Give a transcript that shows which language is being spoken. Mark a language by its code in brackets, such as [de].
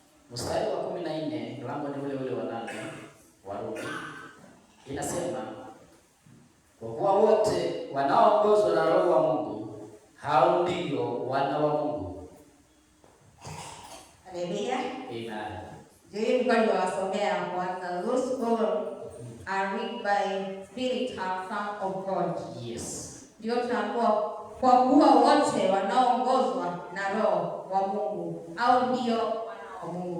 [sw] Mstari wa 14, mlango ni ule wa 8 wa Rumi. Inasema, kwa kuwa wote wanaoongozwa na Roho wa Mungu, hao ndio wana wa Mungu. Haleluya. Amen. Juu kwa kuwasomea kwanza, [en] those who are led by spirit are sons of God. Yes. [sw] Ndio tunakuwa kwa kuwa wote wanaoongozwa na Roho wa Mungu au ndio wana wa Mungu.